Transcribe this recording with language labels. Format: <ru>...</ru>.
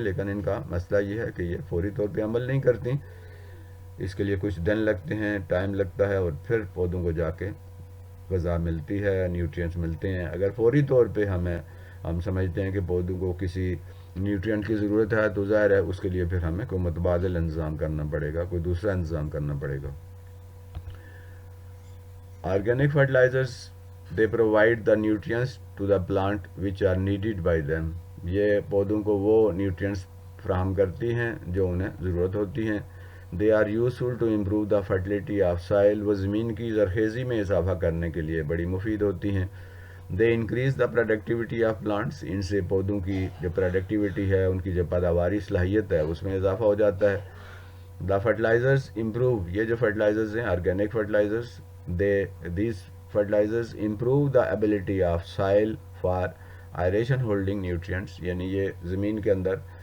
<ur>لیکن ان کا مسئلہ یہ ہے کہ یہ فوری طور پہ عمل نہیں کرتی، اس کے لیے کچھ دن لگتے ہیں، ٹائم لگتا ہے، اور پھر پودوں کو جا کے غذا ملتی ہے، نیوٹرینٹس ملتے ہیں. اگر فوری طور پہ ہم سمجھتے ہیں کہ پودوں کو کسی نیوٹرینٹ کی ضرورت ہے تو ظاہر ہے اس کے لیے پھر ہمیں کوئی متبادل انتظام کرنا پڑے گا، کوئی دوسرا انتظام کرنا پڑے گا.</ur> <en>Organic fertilisers they provide the nutrients to the plant which are needed by them.</en> <ur>یہ پودوں کو وہ نیوٹرینٹس فراہم کرتی ہیں جو انہیں ضرورت ہوتی ہیں.</ur> <en>They are useful to improve the fertility of soil.</en> <ur>وہ زمین کی زرخیزی میں اضافہ کرنے کے لیے بڑی مفید ہوتی ہیں.</ur> <en>They increase the productivity of plants.</en> <ur>ان سے پودوں کی جو پروڈکٹیوٹی ہے، ان کی جو پیداواری صلاحیت ہے اس میں اضافہ ہو جاتا ہے.</ur> <en>the fertilisers improve,</en> <ur>یہ جو فرٹیلائزرز ہیں organic fertilizers,</ur> <en>these fertilizers improve the ability of soil for aeration holding nutrients,</en> <ur>یعنی یہ زمین کے اندر</ur>